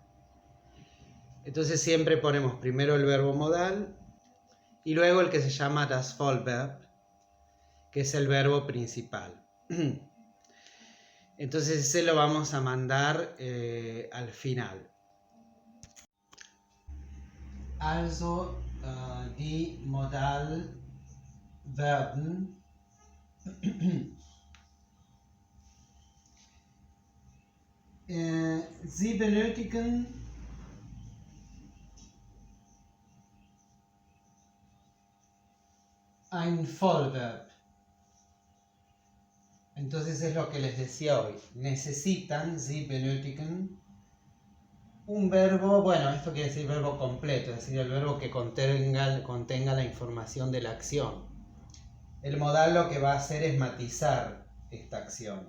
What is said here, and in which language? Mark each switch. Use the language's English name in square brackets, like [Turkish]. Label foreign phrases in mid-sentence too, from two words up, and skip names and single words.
[Spanish] Entonces siempre ponemos primero el verbo modal y luego el que se llama [German] das Vollverb, [Spanish] que es el verbo principal. Entonces ese lo vamos a mandar al final. [German] Also die Modalverben Sie benötigen ein Vollverb. [Spanish] Entonces es lo que les decía hoy. Necesitan, [German] Sie benötigen, [Spanish] un verbo, bueno, esto quiere decir verbo completo, es decir, el verbo que contenga la información de la acción. El modal lo que va a hacer es matizar esta acción.